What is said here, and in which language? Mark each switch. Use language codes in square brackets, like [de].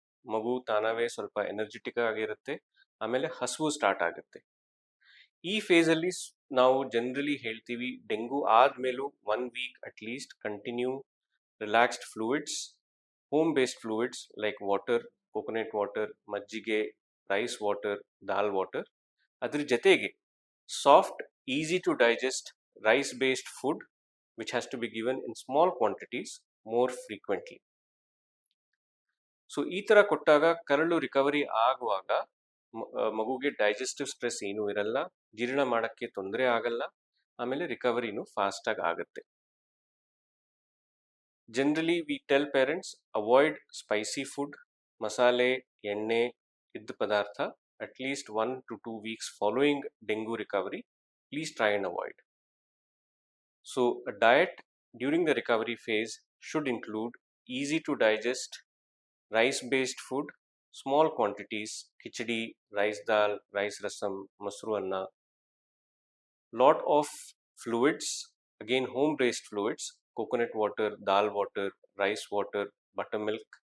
[kn] ಮಗು ತಾನಾವೇ ಸ್ವಲ್ಪ ಎನರ್ಜೆಟಿಕ್ ಆಗಿರುತ್ತೆ, ಆಮೇಲೆ ಹಸುವು ಸ್ಟಾರ್ಟ್ ಆಗುತ್ತೆ. ಈ ಫೇಸಲ್ಲಿ ನಾವು ಜನರಲಿ ಹೇಳ್ತೀವಿ dengue ಆದಮೇಲೂ [en] 1 week at least continue relaxed fluids, home based fluids like water, coconut water, ಮಜ್ಜಿಗೆ, rice water, dal water. [kn] ಅದ್ರ ಜೊತೆಗೆ [en] Soft, easy to digest rice based food which has to be given in small quantities more frequently. [kn] So ಈ ಥರ ಕೊಟ್ಟಾಗ ಕರಳು recovery ಆಗುವಾಗ ಮಗುಗೆ digestive stress ಏನೂ ಇರಲ್ಲ, ಜೀರ್ಣ ಮಾಡೋಕ್ಕೆ ತೊಂದರೆ ಆಗಲ್ಲ, ಆಮೇಲೆ ರಿಕವರಿನೂ ಫಾಸ್ಟಾಗಿ ಆಗುತ್ತೆ. [en] generally we tell parents avoid spicy food, [kn] ಮಸಾಲೆ, ಎಣ್ಣೆ ಇದ್ದ ಪದಾರ್ಥ [en] At least 1 to 2 weeks following dengue recovery. Please try and avoid. So a diet during the recovery phase should include easy to digest rice based food, small quantities, khichdi, rice dal, rice rasam, masru anna. Lot of fluids, again home based fluids, coconut water, dal water, rice water, buttermilk.